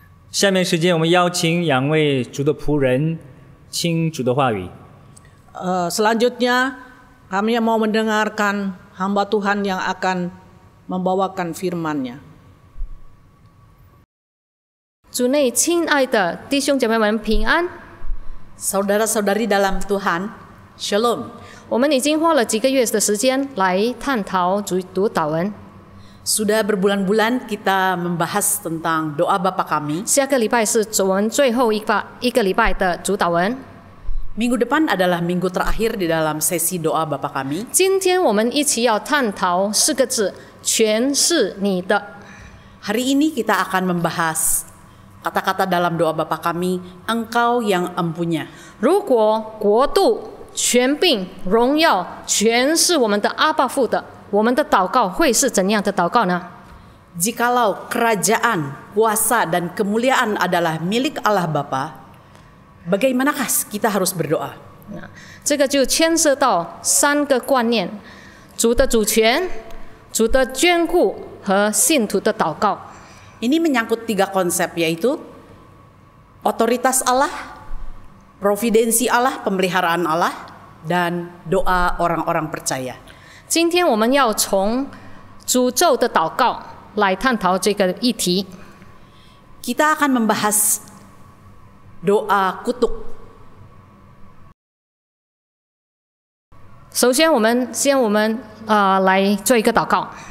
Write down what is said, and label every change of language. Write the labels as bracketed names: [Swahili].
[Chinese] 下面时间，我们邀请两位主的仆人听主的话语。 [Indonesian] Selanjutnya kami mau mendengarkan hamba Tuhan yang akan membawakan firman-Nya. [Chinese] 主内亲爱的弟兄姐妹们平安。 [Indonesian] Saudara-saudari dalam Tuhan, Shalom. [Chinese] 我们已经花了几个月的时间来探讨读祷文。 [Indonesian] Sudah berbulan-bulan kita membahas tentang doa Bapa kami. [Chinese] 下个礼拜是我们最后一个礼拜的主祷文。 [Indonesian] Minggu depan adalah minggu terakhir di dalam sesi doa Bapa kami. [Chinese] 今天我们一起要探讨4个字：全是你的。 [Indonesian] Hari ini kita akan membahas kata-kata dalam doa Bapa kami, Engkau yang empunya. [Chinese] 如果国度、权柄、荣耀全是我们的阿爸父的，我们的祷告会是怎样的祷告呢？ [Indonesian] Jikalau kerajaan, kuasa, dan kemuliaan adalah milik Allah Bapa, bagaimanakah kita harus berdoa? [Chinese] 这个就牵涉到3个观念：主的主权、主的眷顾和信徒的祷告。 [Indonesian] Ini menyangkut 3 konsep, yaitu otoritas Allah, providensi Allah, pemeliharaan Allah, dan doa orang-orang percaya. [Chinese] 今天我们要从诅咒的祷告来探讨这个议题。 [Indonesian] Kita akan membahas doa kutuk. [Chinese] 首先，我们来做一个祷告。